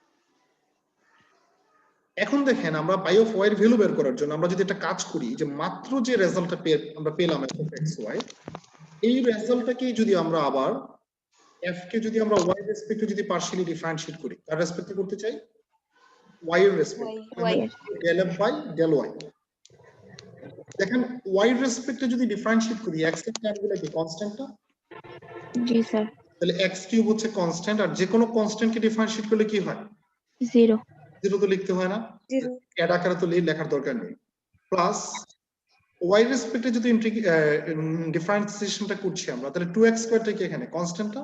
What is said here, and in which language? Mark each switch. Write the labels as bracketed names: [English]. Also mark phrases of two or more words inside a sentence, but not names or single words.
[Bangla] এখন দেখেন আমরা [English] pi of y [Bangla] এর ভ্যালু বের করার জন্য আমরা যদি একটা কাজ করি যে মাত্র যে রেজাল্টটা আমরা পেলাম [English] f of x y, [Bangla] এই রেজাল্টটাকে যদি আমরা আবার f কে যদি আমরা y এর রেসপেক্টে যদি [English] partially differentiate [Bangla] করি, তার রেসপেক্টে করতে চাই y এর রেসপেক্টে [English] del f by del y. [Bangla] দেখেন y এর রেসপেক্টে যদি ডিফারেন্সিয়েট করি x এর টার্মগুলো কি কনস্ট্যান্ট না, জি স্যার। তাহলে x কিউব হচ্ছে কনস্ট্যান্ট আর যে কোনো কনস্ট্যান্টকে ডিফারেন্সিয়েট করলে কি হয়, 0। 0 তো লিখতে হয় না, এড আকারে তো লেখার দরকার নেই, প্লাস y এর রেসপেক্টে যদি ডিফারেন্সিয়েশনটা করছি আমরা তাহলে 2x স্কয়ারটা কি এখানে কনস্ট্যান্টটা,